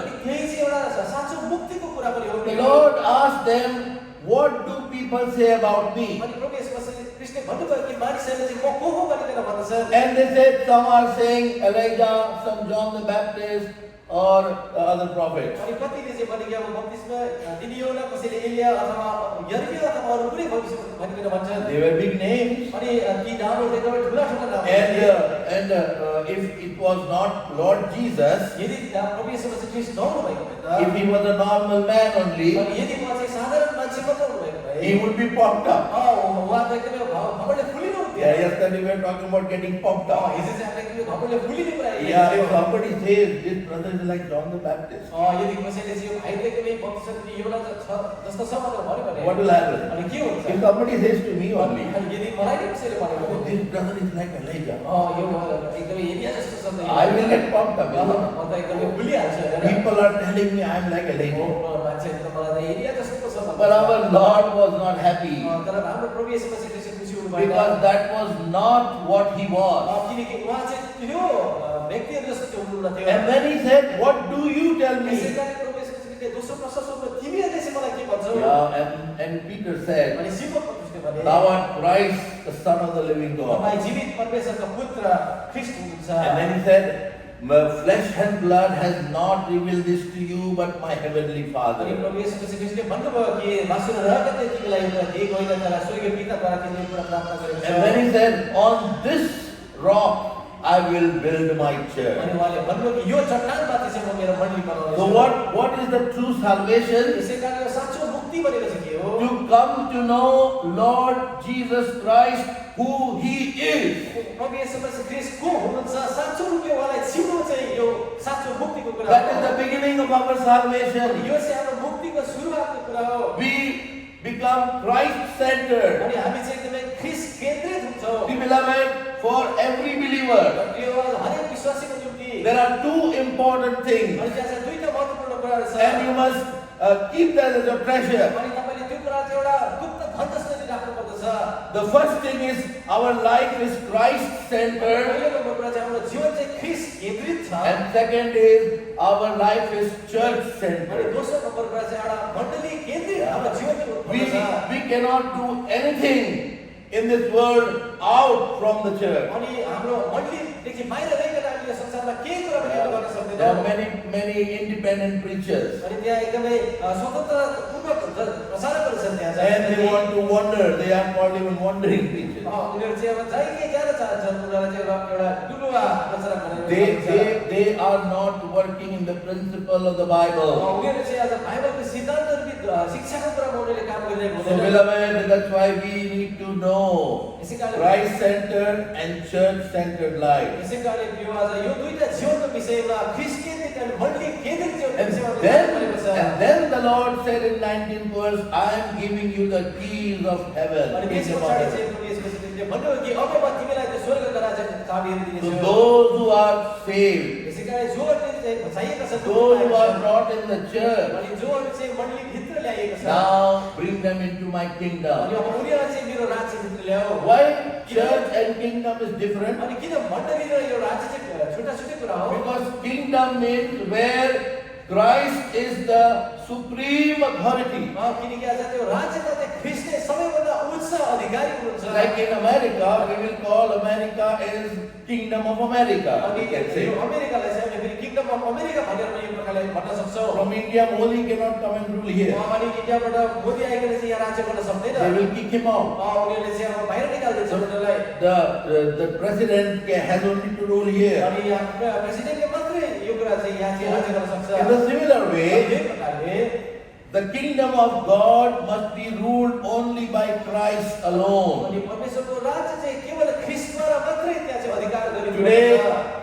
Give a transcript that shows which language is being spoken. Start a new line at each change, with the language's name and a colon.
Nepali: अनि त्यही चाहिँ एउटा साँचो मुक्तिको कुरा पनि हो।
English: The Lord asked them, what do people say about me?
Nepali: अनि प्रभु येशू मसीहले भन्नुभयो कि मानिसहरूले चाहिँ म को हो भनिकन भन्दछन्।
English: And they said, some are saying Elijah, some John the Baptist, or the other prophets.
Nepali: अनि कतिले चाहिँ भने कि अब बप्तिस्मा दिने हो न, कसैले एलिया अथवा यर्मिया अथवा अरू कुनै भविष्य भनिकन भन्छन्।
English: They were big names.
Nepali: अनि ती नामहरू एकदमै ठुला ठुला नाम
English: And if it was not Lord Jesus,
Nepali: यदि प्रभु येशू मसीह ख्रीष्ट नहुनु भएको भए
English: if he was a normal man only,
Nepali: अनि यदि उहाँ चाहिँ साधारण मान्छे मात्र हुनुभएको भए
English: he would be pumped up.
Nepali: उहाँ त एकदमै घमण्डले फुलिनु हुन्थ्यो।
English: Yesterday we were talking about getting pumped up.
Nepali: हिजो चाहिँ हामीले एकदमै घमण्डले फुलिने कुरा
English: Yeah, if somebody says this brother is like John the Baptist,
Nepali: यदि कसैले चाहिँ यो भाइले एकदमै बप्तिस्मा दिने एउटा जस्तो छ भनेर भन्यो भने
English: what will happen?
Nepali: अनि के हुन्छ?
English: If somebody says to me only,
Nepali: अनि यदि मलाई नै कसैले भन्यो oh, भने
English: this brother is like Elijah,
Nepali: यो एकदमै एलिया जस्तो छ नि।
English: I will get pumped up.
Nepali: म त एकदमै फुलिहाल्छ हैन।
English: People are telling me I am like Elijah.
Nepali: मान्छेले त मलाई त एलिया जस्तो पो छ भन्छ।
English: But our Lord was not happy
Nepali: तर हाम्रो प्रभु येशू मसीह चाहिँ खुसी हुनु भएन।
English: because that was not what he was.
Nepali: किनकि उहाँ चाहिँ त्यो व्यक्तिहरू जस्तो चाहिँ हुनुहुन्न थियो।
English: And then he said, what do you tell me?
Nepali: यसैकारण प्रभु येशू मसीहले दोस्रो प्रश्न सोध्नु, तिमीहरूले चाहिँ मलाई के भन्छौ?
English: Yeah, and Peter said,
Nepali: अनि सिमोन पत्रुसले भने,
English: thou art Christ, the Son of the living God.
Nepali: तपाईँ जीवित परमेश्वरका पुत्र ख्रीष्ट हुनुहुन्छ।
English: And then he said, flesh and blood has not revealed this to you, but my heavenly
Nepali: अनि
English: Father.
Nepali: प्रभु येशू मसीहले भन्नुभयो कि मासु र रगतले तिमीलाई यो कुरा दिएको होइन, तर स्वर्गीय पिताद्वारा तिमीले यो कुरा प्राप्त गरेको
English: And
Nepali: छौ।
English: then he said, on this rock I will build my church.
Nepali: अनि उहाँले भन्नुभयो कि यो चट्टानमाथि चाहिँ म मेरो मण्डली बनाउनेछु।
English: So what is the true salvation?
Nepali: यसैकारण यो साँचो मुक्ति भनेको चाहिँ के हो?
English: To come to know Lord Jesus Christ, who He is.
Nepali: प्रभु येशू मसीह ख्रीष्ट को हुनुहुन्छ, साँचो रूपले उहाँलाई चिन्नु चाहिँ यो साँचो मुक्तिको कुरा
English: That is the beginning of our salvation.
Nepali: यो चाहिँ हाम्रो मुक्तिको सुरुवातको कुरा हो।
English: We become Christ-centered.
Nepali: अनि हामी चाहिँ एकदमै ख्रीष्ट केन्द्रित हुन्छौँ।
English: Beloved, for every believer,
Nepali: यो हरेक विश्वासीको निम्ति
English: there are two important things,
Nepali: अनि त्यहाँ चाहिँ दुईटा महत्त्वपूर्ण कुराहरू छ।
English: and you must keep that as a treasure.
Nepali: अनि तपाईँले त्यो कुरा चाहिँ एउटा गुप्त धन जस्तो चाहिँ राख्नुपर्दछ।
English: The first thing is our life is Christ-centered,
Nepali: पहिलो नम्बर कुरा चाहिँ हाम्रो जीवन चाहिँ ख्रीष्ट केन्द्रित छ।
English: and second is our life is
Nepali: अनि
English: church-centered.
Nepali: दोस्रो नम्बर कुरा चाहिँ एउटा मण्डली केन्द्रित हाम्रो जीवन चाहिँ हुनुपर्दछ।
English: We cannot do anything in this world out from the church.
Nepali: अनि हाम्रो मण्डलीदेखि बाहिर रहिकन हामीले संसारमा केही कुरा पनि गर्न
English: There are
Nepali: सक्दैनौँ।
English: many independent preachers,
Nepali: अनि त्यहाँ एकदमै स्वतन्त्रपूर्वक प्रसारकहरू छन् त्यहाँ
English: and they
Nepali: चाहिँ।
English: want to wander. They are called even wandering preachers.
Nepali: उनीहरू चाहिँ अब जहीँ जान चाहन्छन्, उनीहरूलाई चाहिँ एउटा डुलुवा प्रचारक भनेर भनिन्छ।
English: They are not working in the principle of the Bible.
Nepali: उनीहरू चाहिँ आज बाइबलको सिद्धान्तहरू शिक्षाको कुरामा उनीहरूले काम गरिरहेको
English: So,
Nepali: हुँदैन।
English: beloved, that's why we need to know
Nepali: यसैकारण
English: Christ-centered and church-centered life.
Nepali: यसैकारण यो आज यो दुईटा जीवनको विषयमा ख्रीष्ट केन्द्रित अनि मण्डली केन्द्रित जीवनको
English: And
Nepali: विषयमा
English: then,
Nepali: भनेको छ।
English: and then the Lord said in 19th verse, I am giving you the keys of heaven.
Nepali: अनि
English: Kingdom
Nepali: त्यसको
English: of
Nepali: पछाडि
English: heaven.
Nepali: चाहिँ प्रभु येशू मसीहले भन्नुभयो कि अब म तिमीलाई त्यो स्वर्गको राज्यको चाबीहरू
English: To
Nepali: दिनेछु।
English: those who are saved,
Nepali: यसैकारण जोहरूले चाहिँ बचाइएका छन्,
English: those who are brought in the church,
Nepali: अनि जोहरू चाहिँ मण्डलीभित्र ल्याइएको छ,
English: now bring them into my
Nepali: अनि
English: kingdom.
Nepali: अब उनीहरूलाई चाहिँ मेरो राज्यभित्र ल्याऊ।
English: Why church and kingdom is different?
Nepali: अनि किन मण्डली र यो राज्य चाहिँ छुट्टा छुट्टै कुरा हो?
English: Because kingdom means where Christ is the supreme authority.
Nepali: किनकि आज त्यो राज्यमा चाहिँ ख्रीष्ट नै सबैभन्दा उच्च अधिकारी हुनुहुन्छ।
English: Like in America, we will call America as Kingdom of America.
Nepali: अनि
English: We can
Nepali: यो
English: say.
Nepali: अमेरिकालाई चाहिँ हामीले
English: kingdom of America
Nepali: भनेर पनि यो प्रकारले भन्न सक्छौँ।
English: From India, Modi cannot come and rule here.
Nepali: अनि इन्डियाबाट मोदी आइकन चाहिँ यहाँ राज्य गर्न सक्दैन।
English: They will kick him out.
Nepali: उनीहरूले चाहिँ अब बाहिर निकाल्दैछ उनीहरूलाई।
English: The president has only to rule here.
Nepali: अनि यहाँ प्रेसिडेन्टले मात्रै यो कुरा चाहिँ यहाँ चाहिँ राज्य गर्न सक्छ।
English: In a similar way,
Nepali: यही प्रकारले
English: the kingdom of God must be ruled only by Christ alone.
Nepali: अनि परमेश्वरको राज्य चाहिँ केवल ख्रीष्टद्वारा मात्रै त्यहाँ चाहिँ अधिकार गरिएको हुन्छ।